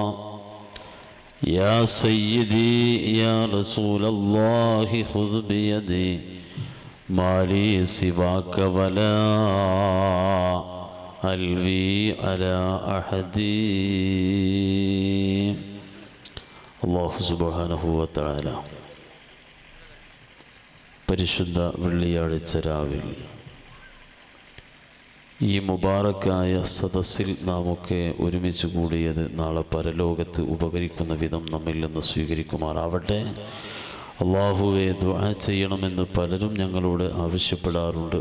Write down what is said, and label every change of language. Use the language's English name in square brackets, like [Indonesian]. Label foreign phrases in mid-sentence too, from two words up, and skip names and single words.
[Arabic] يا سيدي يا رسول الله خذ بيدي ما لي سواك ولا ألوي على أحد. الله سبحانه وتعالى [Malayalam] പരിശുദ്ധ വെള്ളിയാഴ്ച രാവിൽ ഈ മുബാറക്കായ സദസ്സിൽ നാമൊക്കെ ഒരുമിച്ച് കൂടിയത് നാളെ പരലോകത്ത് ഉപകരിക്കുന്ന വിധം നമ്മിൽ നിന്ന് സ്വീകരിക്കുമാറാവട്ടെ. അള്ളാഹുവെ ദുആ ചെയ്യണമെന്ന് പലരും ഞങ്ങളോട് ആവശ്യപ്പെടാറുണ്ട്.